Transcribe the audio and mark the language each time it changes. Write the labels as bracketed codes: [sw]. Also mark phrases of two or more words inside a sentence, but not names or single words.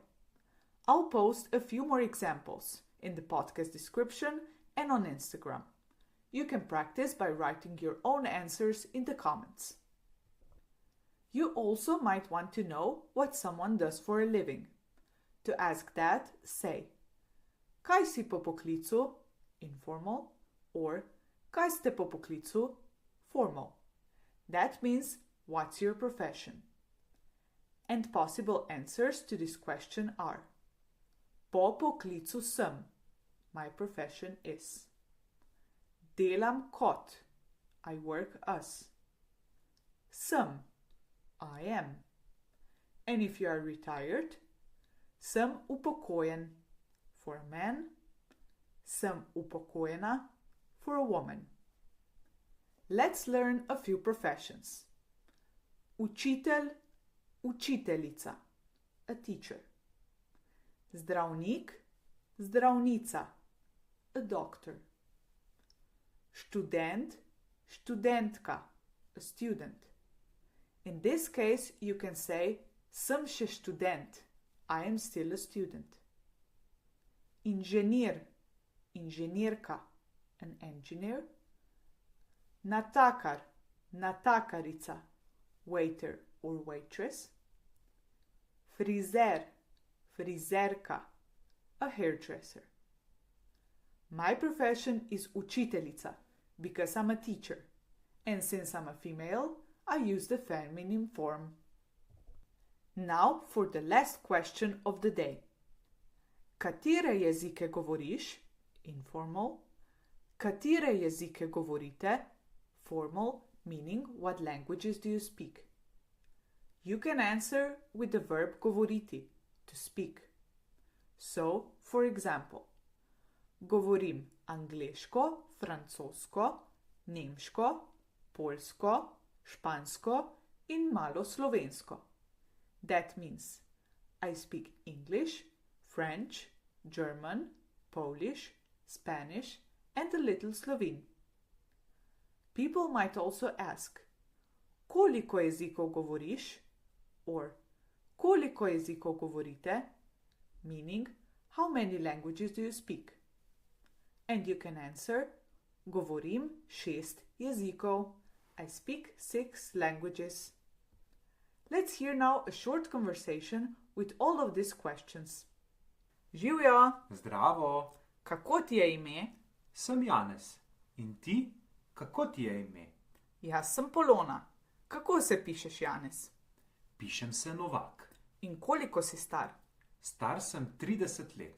[en] I'll post a few more examples in the podcast description and on Instagram. You can practice by writing your own answers in the comments. You also might want to know what someone does for a living. To ask that, say, [sl] Kaj si po poklicu? [en] Informal. Or [sl] Kaj ste po poklicu? [en] Formal. That means, what's your profession? And possible answers to this question are: [sl] Po poklicu sem. [en] My profession is. [sl] Delam kot. [en] I work as. Sem. I am. And if you are retired, [sl] sem upokojen. [en] For a man, [sl] sem upokojena. [en] For a woman. Let's learn a few professions. [sl] Učitelj, učiteljica, [en] a teacher. [sl] Zdravnik, zdravnica, [en] a doctor. [sl] Študent, študentka, [en] a student. In this case, you can say, [sl] sem še študent, [en] I am still a student. [sl] Inženir, inženirka, [en] an engineer. [sl] Natakar, natakarica, [en] waiter or waitress. [sl] Frizer, frizerka, [en] a hairdresser. My profession is učiteljica because I'm a teacher, and since I'm a female, I use the feminine form. Now for the last question of the day. [sl] Katere jezike govoriš? Informal. Katere jezike govorite? [en] Formal, meaning what languages do you speak? You can answer with the verb govoriti, to speak. So, for example, [sl] govorim angleško, francosko, nemško, poljsko, špansko in malo slovensko. [en] That means I speak English, French, German, Polish, Spanish and a little Slovene. People might also ask, [sl] koliko jezikov govoriš? Or koliko jezikov govorite? [en] Meaning, how many languages do you speak? And you can answer, [sl] govorim 6 jezikov. [en] I speak 6 languages. Let's hear now a short conversation with all of these questions. [sl] Živjo! Zdravo, Kako ti je ime? sem Janez. In ti, kako ti je ime? Jaz sem Polona. Kako se pišeš, Janez? Pišem se Novak. In koliko si star? Star sem 30 let.